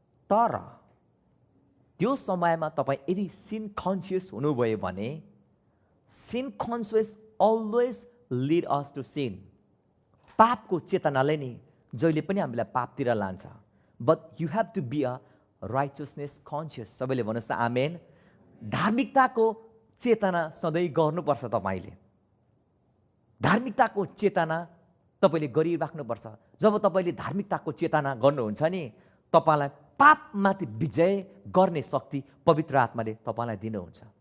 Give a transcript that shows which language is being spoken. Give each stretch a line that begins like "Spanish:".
Nepali: तर त्यो समयमा तपाईँ यदि
English: Sin conscious हुनुभयो भने sin conscious always lead us to sin.
Nepali: पापको चेतनाले नि जहिले पनि हामीलाई पापतिर लान्छ।
English: But you have to be a righteousness conscious.
Nepali: सबैले भन्नुहोस् त आमेन। धार्मिकताको चेतना सधैँ गर्नुपर्छ। तपाईँले धार्मिकताको चेतना तपाईँले गरिराख्नुपर्छ। जब तपाईँले धार्मिकताको चेतना गर्नुहुन्छ नि तपाईँलाई पापमाथि विजय गर्ने शक्ति पवित्र आत्माले तपाईँलाई दिनुहुन्छ।